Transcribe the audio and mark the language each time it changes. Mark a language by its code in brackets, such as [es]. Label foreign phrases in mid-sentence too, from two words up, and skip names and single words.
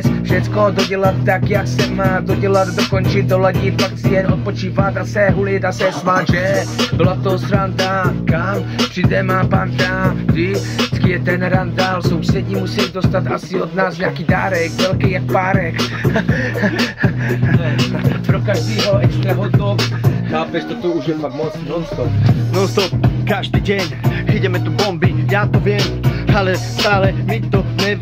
[cs] Všecko dodělat tak, jak se má dodělat, dokončit, doladit, pak si jen odpočívat a se hulit a se smát, že byla to sranda, kam přijde má banda, vždycky je ten randál, sousedí musí dostat asi od nás nějaký dárek, velký jak párek. Pro každýho extra hotdog. Chápeš, toto už je fakt moc non-stop. Non-stop, [sk] každý deň ideme tu bomby, ja to viem, ale stále mi to nevadí.